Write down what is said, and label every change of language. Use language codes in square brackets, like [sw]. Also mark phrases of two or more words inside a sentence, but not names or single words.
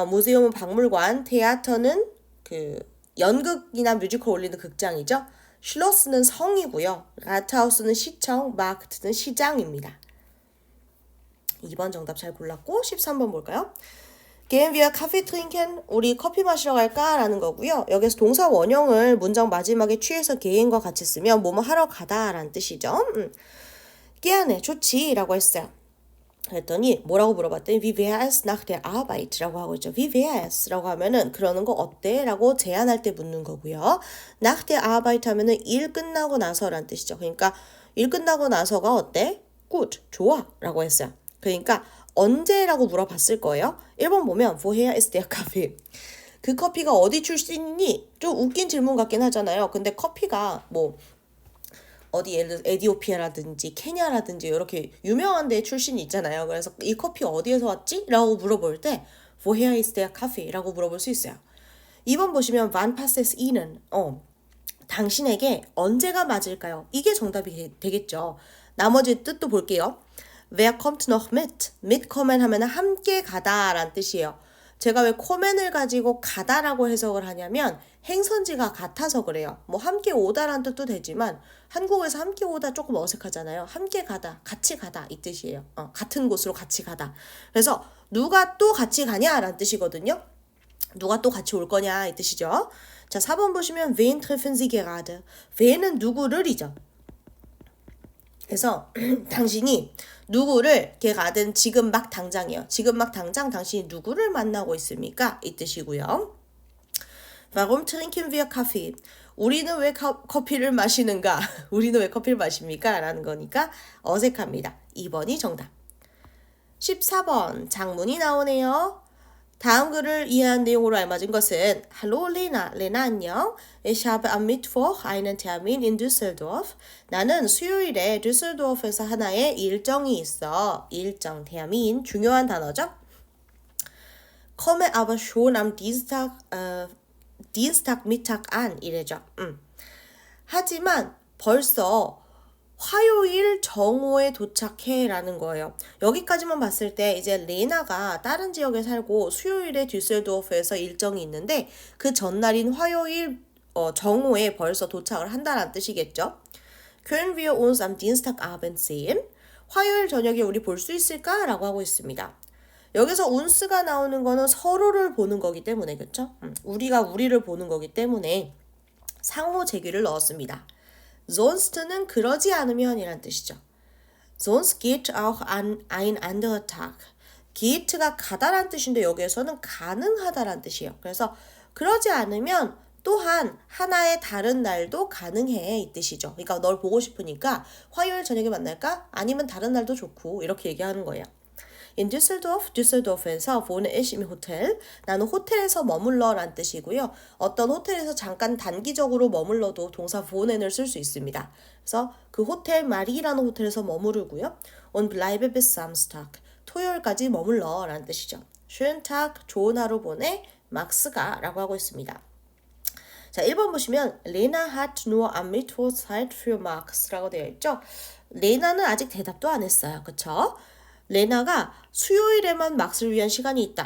[ko] 무세움은 박물관, 테아터는 그 연극이나 뮤지컬 올리는 극장이죠. 슐로스는 성이고요. 라트하우스는 시청, 마크트는 시장입니다. 2번 정답 잘 골랐고 13번 볼까요? [de] Gehen wir Kaffee trinken? [ko] 우리 커피 마시러 갈까? 라는 거고요. 여기서 동사 원형을 문장 마지막에 취해서 gehen과 같이 쓰면 뭐뭐 하러 가다 라는 뜻이죠. gerne, 좋지 라고 했어요. 그랬더니 뭐라고 물어봤더니 [de] Wie wäre es nach der Arbeit? [ko] 라고 하고 있죠. [de] Wie wäre es? [ko] 라고 하면은 그러는 거 어때? 라고 제안할 때 묻는 거고요. [de] Nach der Arbeit [ko] 하면은 일 끝나고 나서란 뜻이죠. 그러니까 일 끝나고 나서가 어때? Gut, 좋아 라고 했어요. 그러니까 언제라고 물어봤을 거예요. 1번 보면 [de] Woher ist der Kaffee? [ko] 그 커피가 어디 출신이니? 좀 웃긴 질문 같긴 하잖아요. 근데 커피가 뭐 어디 예를 들어서 에디오피아라든지 케냐라든지 이렇게 유명한 데 출신이 있잖아요. 그래서 이 커피 어디에서 왔지? 라고 물어볼 때 [de] Woher ist der Kaffee? [ko] 라고 물어볼 수 있어요. 2번 보시면 [de] Wann passt es Ihnen? [ko] 당신에게 언제가 맞을까요? 이게 정답이 되겠죠. 나머지 뜻도 볼게요. [de] Wer kommt noch mit? mitkommen [ko] 하면 함께 가다 라는 뜻이에요. 제가 왜 코멘을 가지고 가다라고 해석을 하냐면 행선지가 같아서 그래요. 뭐 함께 오다라는 뜻도 되지만 한국에서 함께 오다 조금 어색하잖아요. 함께 가다, 같이 가다 이 뜻이에요. 같은 곳으로 같이 가다. 그래서 누가 또 같이 가냐라는 뜻이거든요. 누가 또 같이 올 거냐 이 뜻이죠. 자, 4번 보시면 [de] wen treffen Sie gerade? [ko] wen은 누구를이죠. 그래서 당신이 누구를 걔가든 지금 막 당장이요. 지금 막 당장 당신이 누구를 만나고 있습니까? 이 뜻이고요. [de] Warum trinken wir Kaffee? [ko] 우리는 왜 커피를 마시는가? 우리는 왜 커피를 마십니까? 라는 거니까 어색합니다. 2번이 정답. 14번 장문이 나오네요. 다음 글을 이해한 내용으로 알맞은 것은 Hallo Lena, 레나 안녕. [de] Ich habe am Mittwoch einen Termin in Düsseldorf. [ko] 나는 수요일에 düsseldorf에서 하나의 일정이 있어. 일정, Termin, 중요한 단어죠. [de] Komme aber schon am Dienstagmittag an 이래죠. [ko] 하지만 벌써 화요일 정오에 도착해 라는 거예요. 여기까지만 봤을 때 이제 레나가 다른 지역에 살고 수요일에 düsseldorf에서 일정이 있는데 그 전날인 화요일 정오에 벌써 도착을 한다는 뜻이겠죠. [de] Können wir uns am Dienstagabend sehen? [ko] 화요일 저녁에 우리 볼 수 있을까? 라고 하고 있습니다. 여기서 운스가 나오는 거는 서로를 보는 거기 때문에 그쵸? 우리가 우리를 보는 거기 때문에 상호 제귀를 넣었습니다. sonst는 그러지 않으면 이란 뜻이죠. [de] sonst geht auch an ein anderer Tag. [ko] geht가 가다란 뜻인데 여기에서는 가능하다란 뜻이에요. 그래서 그러지 않으면 또한 하나의 다른 날도 가능해 이 뜻이죠. 그러니까 널 보고 싶으니까 화요일 저녁에 만날까? 아니면 다른 날도 좋고 이렇게 얘기하는 거예요. [de] In Düsseldorf, düsseldorf에서 wohne ich im Hotel. [ko] 나는 호텔에서 머물러 란 뜻이고요. 어떤 호텔에서 잠깐 단기적으로 머물러도 동사 wohnen을 쓸 수 있습니다. 그래서 그 호텔 마리라는 호텔에서 머무르고요. [de] Und bleibe bis Samstag. [ko] 토요일까지 머물러 라는 뜻이죠. [de] Schönen Tag, [ko] 좋은 하루 보내, 막스가 라고 하고 있습니다. 자, 1번 보시면 [de] Lena hat nur am Mittwoch Zeit für Max [ko] 라고 되어 있죠. 레나는 아직 대답도 안 했어요. 그쵸? 레나가 수요일에만 막스를 위한 시간이 있다.